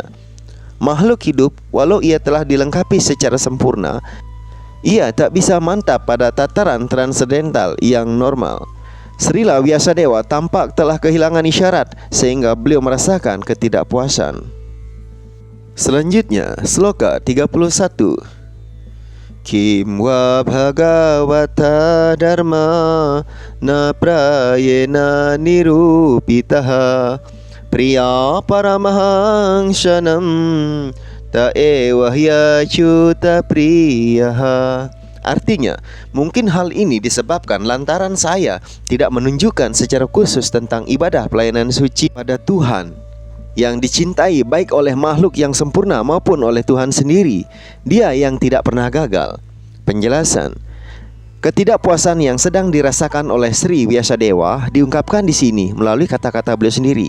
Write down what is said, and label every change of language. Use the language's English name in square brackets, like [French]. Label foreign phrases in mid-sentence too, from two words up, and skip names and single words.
[Indonesian] Makhluk hidup, walau ia telah dilengkapi secara sempurna, ia tak bisa mantap pada tataran transendental yang normal. Srila Vyasadeva tampak telah kehilangan isyarat sehingga beliau merasakan ketidakpuasan. Selanjutnya, Sloka 31. [Sanskrit] Kim wa bhagavata dharma na prayena nirupitaha priya paramahangsanam ta eva hyachuta priyaha. [Indonesian] Artinya, mungkin hal ini disebabkan lantaran saya tidak menunjukkan secara khusus tentang ibadah pelayanan suci pada Tuhan yang dicintai baik oleh makhluk yang sempurna maupun oleh Tuhan sendiri. Dia yang tidak pernah gagal. Penjelasan: ketidakpuasan yang sedang dirasakan oleh Sri Vyasadeva diungkapkan di sini melalui kata-kata beliau sendiri.